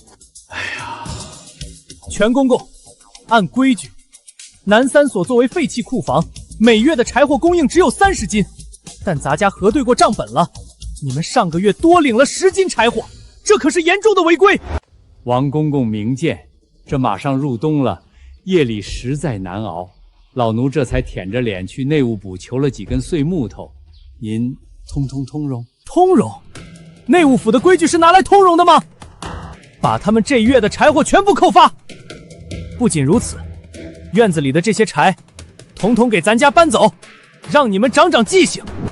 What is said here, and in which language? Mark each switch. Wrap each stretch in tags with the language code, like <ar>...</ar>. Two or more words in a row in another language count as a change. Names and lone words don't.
<zh>哎呀，全公公，按規矩，南三所作為廢棄庫房，每月的柴火供應只有30斤，但咱家核對過賬本了，你們上個月多領了10斤柴火，這可是嚴重的違規。王公公明鑑，這馬上入冬了，夜裡實在難熬。老奴這才舔着臉去內務部求了幾根碎木頭，您通融？通融？內務府的規矩是拿來通融的嗎？把他們這月的柴火全部扣发。不僅如此，院子裡的這些柴，統統給咱家搬走，讓你們長長記性。</zh>